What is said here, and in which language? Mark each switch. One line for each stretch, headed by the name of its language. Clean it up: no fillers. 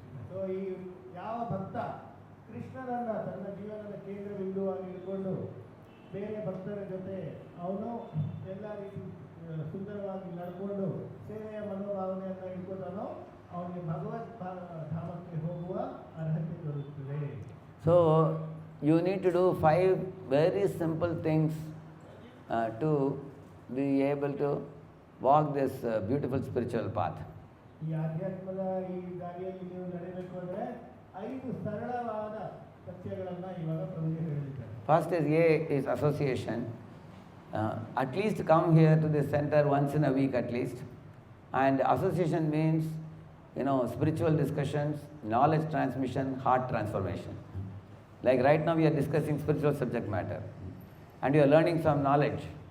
Kannada: So ಈ ಯಾವ ಭಕ್ತ ಕೃಷ್ಣನನ್ನ ತನ್ನ ಜೀವನದ ಕೇಂದ್ರ ಬಿಂದುವಾಗಿ ಇಟ್ಕೊಂಡು ಬೇರೆ ಭಕ್ತರ ಜೊತೆ ಅವನು ಎಲ್ಲ ರೀತಿ ಸುಂದರವಾಗಿ ನಡ್ಕೊಂಡು ಸೇವೆಯ ಮನೋಭಾವನೆಯನ್ನು ಇಟ್ಕೊಂಡನು ಅವನಿಗೆ ಭಗವತ್ ಧಾಮಕ್ಕೆ ಹೋಗುವ ಅರ್ಹತೆ ದೊರೆಯುತ್ತದೆ.
English: So you need to do 5 very simple things to be able to walk this beautiful spiritual path.
Kannada: ಈ ಆಧ್ಯಾತ್ಮದ ಈ ದಾರಿಯಲ್ಲಿ ನೀವು ನಡೆಯಬೇಕು ಅಂದರೆ 5 ಸರಳವಾದ ಸತ್ಯಗಳನ್ನು ಇವಾಗ ಪ್ರಭುಜಿ ಹೇಳಿದ್ದಾರೆ.
English: First is A is association. At least come here to this center once in a week at least. And association means, spiritual discussions, knowledge transmission, heart transformation. Like right now we are discussing spiritual subject matter. And you are learning some knowledge.